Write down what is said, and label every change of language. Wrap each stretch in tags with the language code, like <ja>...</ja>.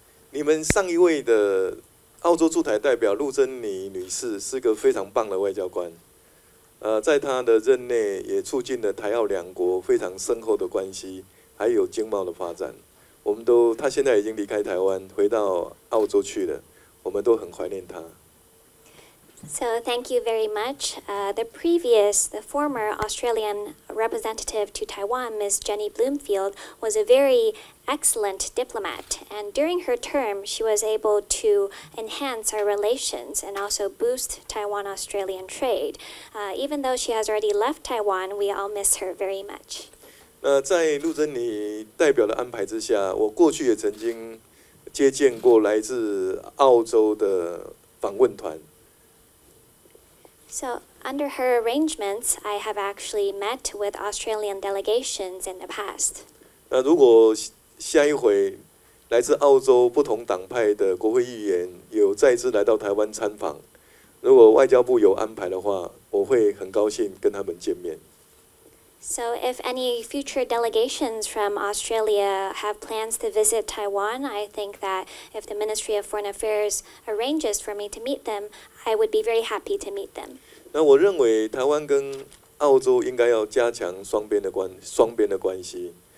<zh>你们上一位的澳洲驻台代表陆珍妮女士是个非常棒的外交官，在她的任内也促进了台澳两国非常深厚的关系，还有经贸的发展。她现在已经离开台湾，回到澳洲去了，我们都很怀念她。</zh> <en>So thank you very much. The former Australian representative to Taiwan, Ms. Jenny Bloomfield, was a very excellent diplomat. And during her term, she was able to enhance our relations and also boost Taiwan-Australian trade. Even though she has already left Taiwan, we all miss her very much.</en> <zh>在陆珍妮代表的安排之下，我过去也曾经接见过来自澳洲的访问团。</zh> <en>So, under her arrangements, I have actually met with Australian delegations in the past.</en> <zh>如果下一回来自澳洲不同党派的国会议员有再次来到台湾参访，如果外交部有安排的话，我会很高兴跟他们见面。</zh> <en>So, if any future delegations from Australia have plans to visit Taiwan, I think that if the Ministry of Foreign Affairs arranges for me to meet them, I would be very happy to meet them.</en> <zh>那我认为台湾跟澳洲应该要加强双边的关系。</zh>